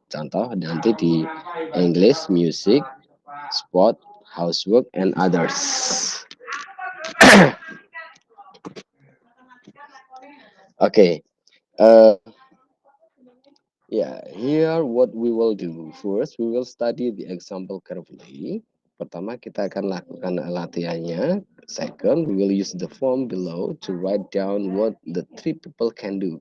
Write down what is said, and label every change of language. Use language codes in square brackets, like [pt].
[id] Contoh nanti di [en] English, music, sport, housework, and others. Okay. Here what we will do. First, we will study the example carefully. [id] Pertama, kita akan lakukan latihannya. [en] Second, we will use the form below to write down what the 3 people can do.